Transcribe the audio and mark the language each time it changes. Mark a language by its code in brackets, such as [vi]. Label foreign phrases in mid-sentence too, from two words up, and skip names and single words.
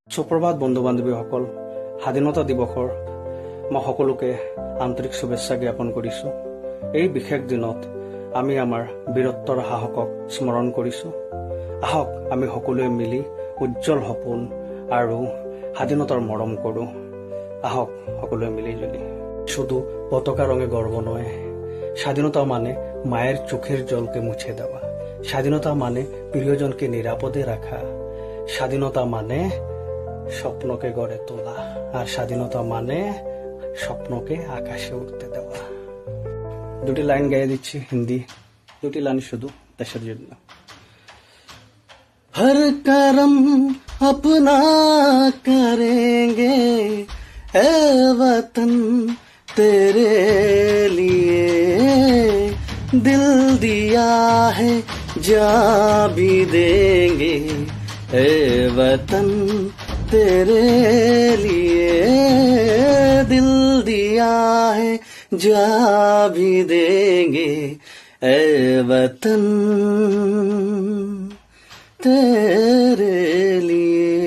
[as] সুপ্ৰভাত বন্ধু বান্ধৱীসকল, স্বাধীনতা দিৱসৰ মই সকলোকে আন্তৰিক শুভেচ্ছা জ্ঞাপন কৰিছো। এই বিশেষ দিনত আমি আমাৰ বীৰত্বৰ সাহসক স্মৰণ কৰিছো। আহক আমি সকলোৱে মিলি উজ্জ্বল সপোন আৰু স্বাধীনতাৰ মৰম কৰো। আহক সকলোৱে মিলি জুলি। [bn] শুধু পতাকা রঙে গর্ব নয়, স্বাধীনতা মানে মায়ের চোখের জলকে মুছে দেওয়া। স্বাধীনতা মানে প্রিয়জনকে নিরাপদে রাখা। স্বাধীনতা মানে স্বপ্নকে গড়ে তোলা, আর স্বাধীনতা মানে স্বপ্নকে আকাশে উঠতে দেওয়া। দুটি লাইন গাইয়ে দিচ্ছি হিন্দি, দুটি লাইন শুধু দেশের জন্য। [hi] हर करम अपना करेंगे ए वतन तेरे लिए, दिल दिया है जा भी देंगे ए वतन तेरे लिए, दिल दिया है जा भी देंगे ए वतन तेरे लिए।